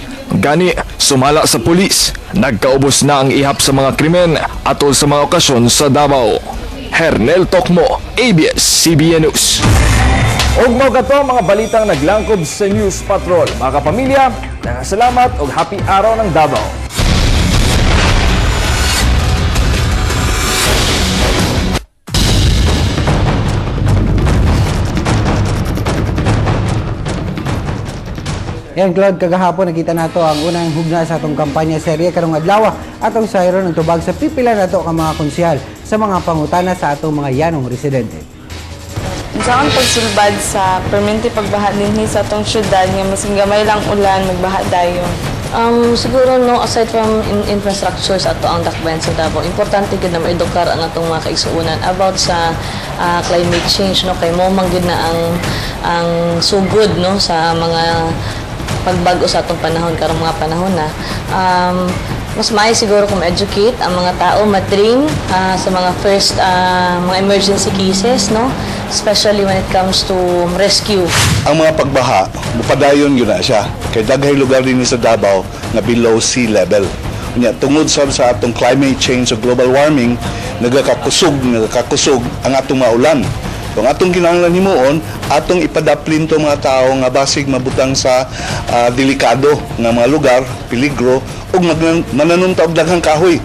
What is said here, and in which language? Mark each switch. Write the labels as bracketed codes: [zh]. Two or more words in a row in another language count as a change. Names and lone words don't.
[ceb] Gani, sumala sa pulis, nagkaubos na ang ihap sa mga krimen atol sa mga okasyon sa Davao. Hernel Tokmo, ABS-CBN News. Ug mao kato mga balitang naglangkob sa News Patrol. Mga kapamilya, salamat ug happy araw ng Davao. Yan, Claude, kagahapon nakita nato ang unang hugna sa atong kampanya serye karong adlaw atong sayron ng tubag sa pipila nato ka mga konsyal sa mga pangutana sa atong mga yanong residente. Sa akong pagsulbad sa permanente pagbaha dinhi sa atong syudad nga masing gamay lang ulan magbaha dayon. Siguro no, [en] aside from infrastructure [ceb] sa ato ang dakbayan sa Davao, importante gid na maedukar ang atong mga kaigsuonan about sa [en] climate change, [ceb] no, kay mo man gid na ang sugod, no, sa mga pagbago sa atong panahon karong mga panahon na mas maayo siguro kung educate ang mga tao, matrain sa mga first mga [en] emergency cases, [ceb] no, [en] especially when it comes to rescue. [ceb] Ang mga pagbaha mupadayon yun na siya kay daghay lugar din sa Davao na below sea level. Nya tungod sa atong [en] climate change [ceb] o [en] global warming [ceb] nagakakusog ang atong mga ulan. Kung atong kinahanglan himuon, atong ipadaplin to mga tao nga basig mabutang sa delikado nga mga lugar, peligro, ug mananunta og daghang kahoy.